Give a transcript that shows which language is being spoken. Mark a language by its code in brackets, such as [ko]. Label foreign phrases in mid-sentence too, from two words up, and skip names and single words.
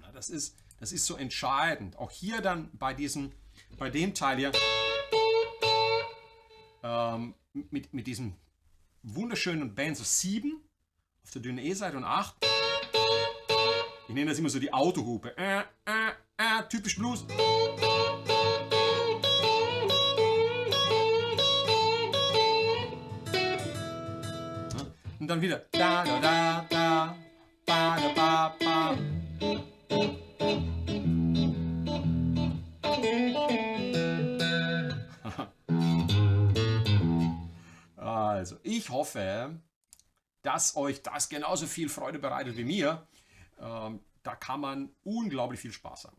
[de] Das ist so entscheidend. Auch hier dann bei dem Teil hier mit diesem wunderschönen Band, so 7 auf der dünnen E-Seite und 8. Ich nenne das immer so die Autohupe. Typisch Blues. Und dann wieder da da da da ba da ba ba. Also, ich hoffe, dass euch das genauso viel Freude bereitet wie mir. Da kann man unglaublich viel Spaß haben.